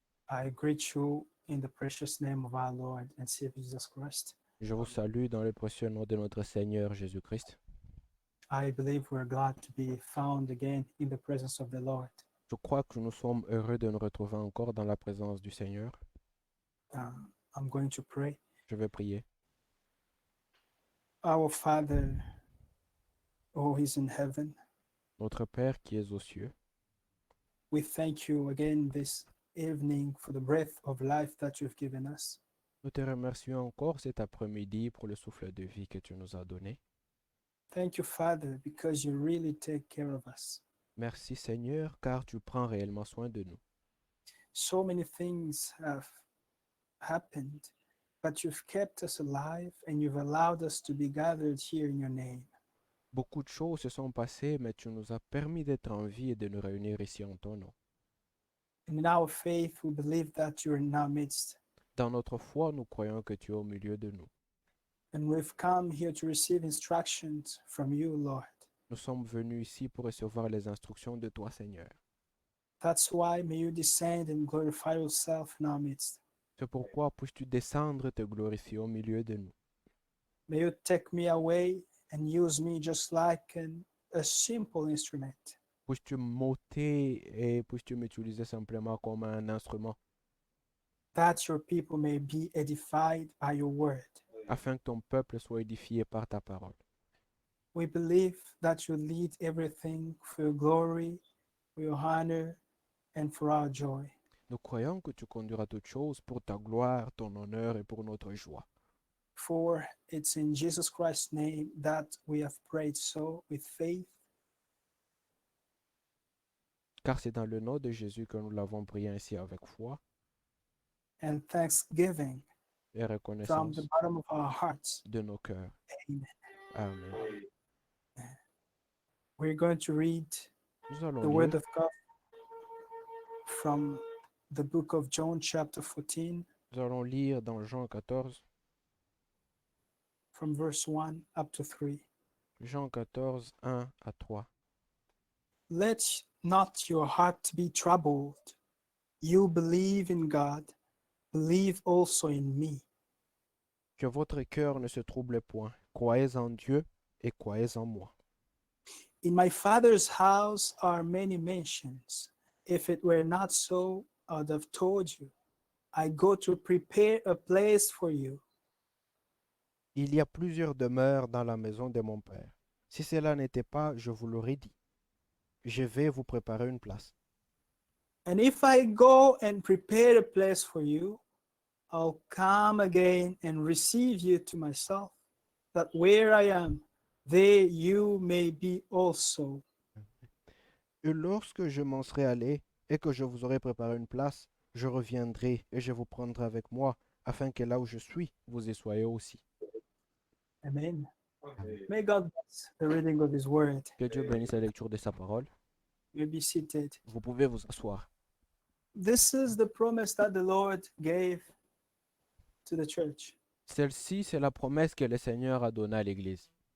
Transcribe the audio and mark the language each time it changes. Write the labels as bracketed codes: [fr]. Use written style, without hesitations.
[en] I greet you in the precious name of our Lord and Savior Jesus Christ. [fr] Je vous salue dans le précieux nom de notre Seigneur Jésus-Christ. [en] I believe we're glad to be found again in the presence of the Lord. [fr] Je crois que nous sommes heureux de nous retrouver encore dans la présence du Seigneur. [en] I'm going to pray. [fr] Je vais prier. [en] Our Father, who is in heaven, [fr] Notre Père qui es aux cieux, [en] we thank you again this evening for the breath of life that you've given us. [fr] nous te remercions encore cet après-midi pour le souffle de vie que tu nous as donné. [en] Thank you, Father, because you really take care of us. [fr] Merci Seigneur, car tu prends réellement soin de nous. [en] So many things have happened, but you've kept us alive and you've allowed us to be gathered here in your name. [fr] Beaucoup de choses se sont passées, mais tu nous as permis d'être en vie et de nous réunir ici en ton nom. [en] And in our faith, we believe that you're in our midst. [fr] Dans notre foi, nous croyons que tu es au milieu de nous. [en] And we've come here to receive instructions from you, Lord. [fr] Nous sommes venus ici pour recevoir les instructions de toi, Seigneur. [en] That's why may you descend and glorify yourself in our midst. [fr] C'est pourquoi puisses-tu descendre et te glorifier au milieu de nous. [en] May you take me away and use me just like a simple instrument. [fr] Puisses-tu m'ôter et puisses-tu m'utiliser simplement comme un instrument, [en] That your people may be edified by your word. [fr] afin que ton peuple soit édifié par ta parole. [en] We believe that you lead everything for your glory, for your honor, and for our joy. [fr] Nous croyons que tu conduiras toutes choses pour ta gloire, ton honneur et pour notre joie. [en] For it's in Jesus Christ's name that we have prayed so with faith. [fr] Car c'est dans le nom de Jésus que nous l'avons prié ainsi avec foi [en] And thanksgiving [fr] et [en] from [fr] reconnaissance [en] the bottom of our hearts. [fr] de nos cœurs. [en] Amen. [fr] Amen. [en] We're going to read [fr] Nous allons [en] the word [fr] lire [en] of God from the book of John, chapter 14, [fr] Nous allons lire dans Jean 14, [en] from verse 1 up to 3. [fr] Jean 14, 1 à 3. [en] Let not your heart be troubled. You believe in God, believe also in me. [fr] Que votre cœur ne se trouble point. Croyez en Dieu et croyez en moi. [en] In my Father's house are many mansions. If it were not so, I would have told you. I go to prepare a place for you. [fr] Il y a plusieurs demeures dans la maison de mon Père. Si cela n'était pas, je vous l'aurais dit. Je vais vous préparer une place. [en] And if I go and prepare a place for you, I'll come again and receive you to myself, that where I am, there you may be also. [fr] Et lorsque je m'en serai allé et que je vous aurai préparé une place, je reviendrai et je vous prendrai avec moi, afin que là où je suis, vous y soyez aussi. [en] Amen. [fr] Amen. [en] May God bless the reading of his word. [fr] Que Dieu bénisse la lecture de sa parole. [en] You be seated. [fr] Vous pouvez vous asseoir. [en] This is the promise that the Lord gave to the church. [fr] Celle-ci, c'est la promesse que le Seigneur a donnée à l'Église.